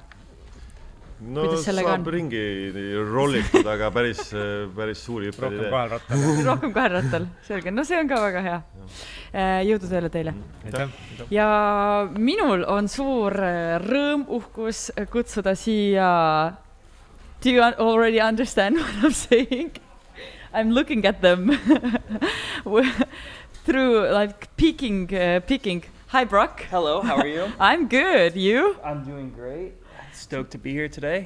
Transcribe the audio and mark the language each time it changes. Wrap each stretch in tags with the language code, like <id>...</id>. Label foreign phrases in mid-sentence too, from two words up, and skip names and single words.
<et>No saab ringi rollitud, aga päris suuri hüpped ei tee. Rohkem kahel rattal, selge. No see on ka väga hea. Jõudu tööle teile. Ja minul on suur rõõm, uhkus kutsuda siia.</et> <en>Do you already understand what I'm saying? I'm looking at them through like peeking. Hi, Broc. Hello, how are you? I'm good. You? I'm doing great. Stoked to be here today.</en>